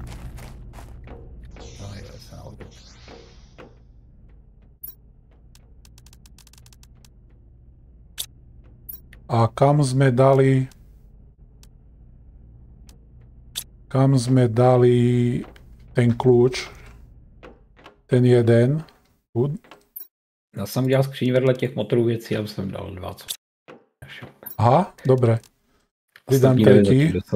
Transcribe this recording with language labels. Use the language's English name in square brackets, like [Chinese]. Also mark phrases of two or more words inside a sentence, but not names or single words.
[Slovak] A kam sme dali ten kľúč? Ten jeden. [Czech] Já jsem udělal skříň vedle těch motorů věcí a jsem dal 2. Aha, [Slovak] dobre. Pridám tretí.